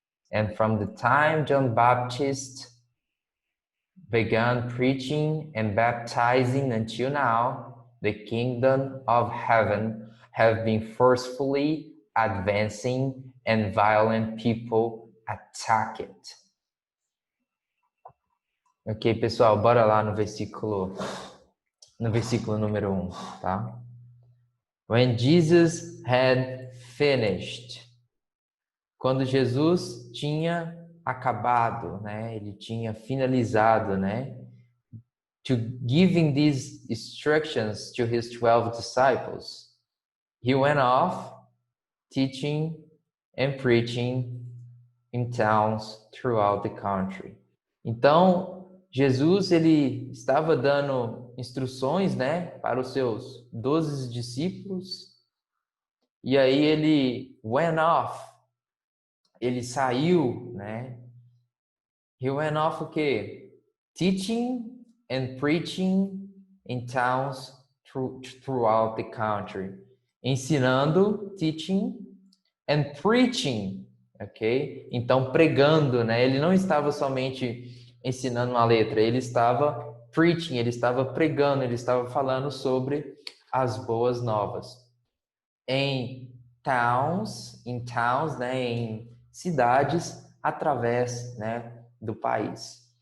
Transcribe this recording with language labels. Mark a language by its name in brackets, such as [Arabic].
[English] And from the time John Baptist began preaching and baptizing until now, the kingdom of heaven have been forcefully advancing and violent people attack it. [Portuguese] Ok, pessoal, bora lá no versículo número 1, tá? [English] When Jesus had finished. [Portuguese] Quando Jesus tinha acabado, né? Ele tinha finalizado, né? [English] To giving these instructions to his 12 disciples, he went off teaching and preaching in towns throughout the country. [Portuguese] Então, Jesus ele estava dando instruções, né, para os seus 12 discípulos. E aí ele went off. Ele saiu, né? He went off o quê? [English] Teaching and preaching in towns throughout the country. [Portuguese] Ensinando, [English] teaching and preaching, ok? [Portuguese] Então, pregando, né? Ele não estava somente ensinando uma letra, ele estava preaching, ele estava pregando, ele estava falando sobre as boas novas. Em [English] towns, [Portuguese] né? Em cidades, através, né? Do país.